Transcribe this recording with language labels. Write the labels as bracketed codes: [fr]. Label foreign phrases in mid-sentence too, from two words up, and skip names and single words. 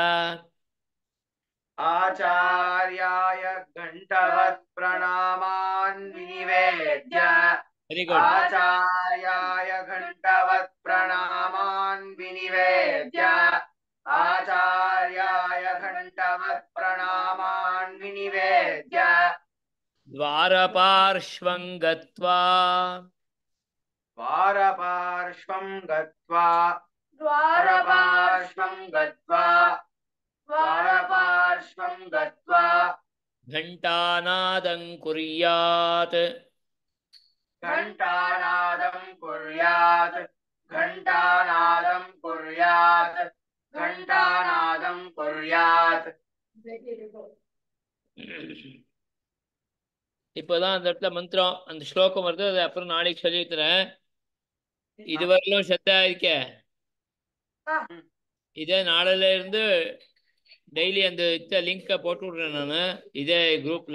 [sa] ಆಚಾರ್ಯಾಯ ಘಂಟವತ್ ಪ್ರಣಾಮಾನ್ ವಿನಿವೇದ್ಯ [en] very good [sa] ಆಚಾರ್ಯಾಯ ಘಂಟವತ್ ಪ್ರಣಾಮಾನ್ ವಿನಿವೇದ್ಯ ಆಚಾರ್ಯಾಯ ಘಂಟವತ್ ಪ್ರಣಾಮಾನ್ ವಿನಿವೇದ್ಯ ದ್ವಾರಪಾರ್ಶ್ವಂ ಗತ್ವಾ द्वारपार्श्वं गत्वा द्वारपार्श्वं गत्वा द्वारपार्श्वं गत्वा घण्टानादं कुर्यात् घण्टानादं कुर्यात् घण्टानादं कुर्यात् घण्टानादं कुर्यात् [ta] இப்போதான் அந்த இடத்துல மந்திரம் அந்த ஸ்லோகம் வருது. அது அப்புறம் நாளைக்கு சொல்லிக்கிறேன். இதுவரையிலும் சத்தா இருக்க இதே நாளில இருந்து டெய்லி அந்த லிங்கை போட்டு விடுறேன் நான் இதே குரூப்ல.